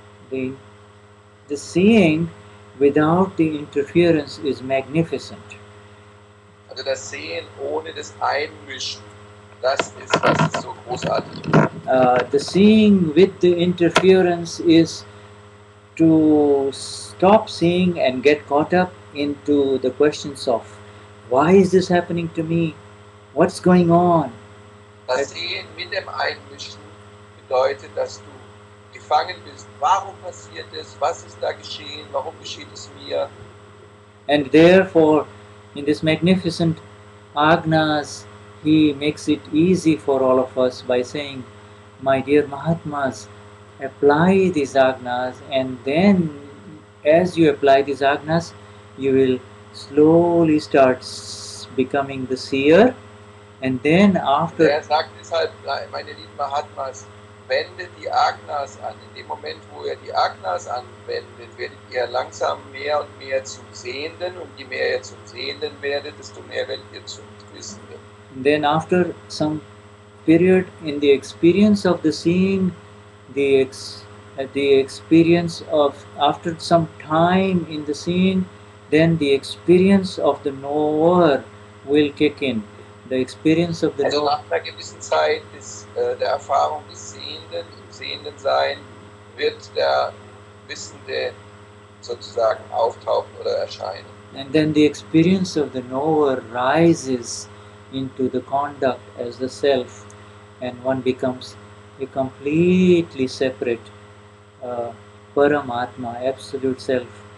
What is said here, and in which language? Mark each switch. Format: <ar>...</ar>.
<en>The seeing without the interference is magnificent.</en> <de>Also das Sehen ohne das Einmischen, das ist, was so großartig ist.</de> <en>The seeing with the interference is to stop seeing and get caught up into the questions of why is this happening to me? What's going on?</en> <de>Das Sehen mit dem Einmischen bedeutet, dass du gefangen bist. Warum passiert es? Was ist da geschehen? Warum geschieht es mir?</de> <en>And therefore, in this magnificent Agnas, he makes it easy for all of us by saying, my dear Mahatmas, apply these Agnas, and then as you apply these Agnas, you will slowly start becoming the seer, and then after</en> <de>Er sagt deshalb, meine lieben Mahatmas, wendet die Agnas an. In dem Moment, wo ihr die Agnas anwendet, werdet ihr langsam mehr und mehr zum Sehenden, und je mehr ihr zum Sehenden werdet, desto mehr werdet ihr zum Wissenden.</de> <en>then after some period in the experience of the seeing, the experience of after some time in the seeing, then the experience of the knower will kick in. The experience of the</en> <de>Also</de> <en>knower.</en> <de>nach einer gewissen Zeit der Erfahrung des Sehenden, im Sehendensein, wird der Wissende sozusagen auftauchen oder erscheinen.</de> <en>And then the experience of the knower rises into the conduct as the self, and one becomes a completely separate Paramatma, absolute self.</en>